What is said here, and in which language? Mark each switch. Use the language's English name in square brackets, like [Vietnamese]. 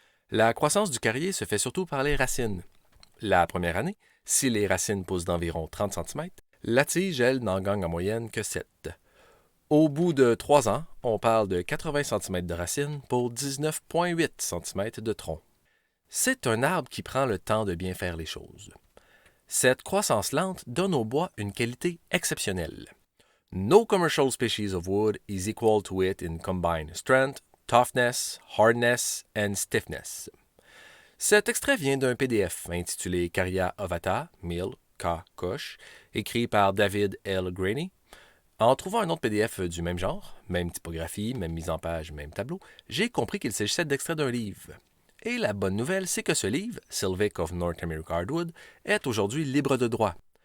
[French] La croissance du carrier se fait surtout par les racines. La première année, si les racines poussent d'environ 30 cm, la tige, elle, n'en gagne en moyenne que 7. Au bout de 3 ans, on parle de 80 cm de racines pour 19,8 cm de tronc. C'est un arbre qui prend le temps de bien faire les choses. Cette croissance lente donne au bois une qualité exceptionnelle. [English] No commercial species of wood is equal to it in combined strength, toughness, hardness and stiffness. [French] Cet extrait vient d'un PDF intitulé Carya ovata, Mill, K. Koch, écrit par David L. Graney. En trouvant un autre PDF du même genre, même typographie, même mise en page, même tableau, j'ai compris qu'il s'agissait d'extrait d'un livre. Et la bonne nouvelle, c'est que ce livre, Silvic of North America Hardwood, est aujourd'hui libre de droit.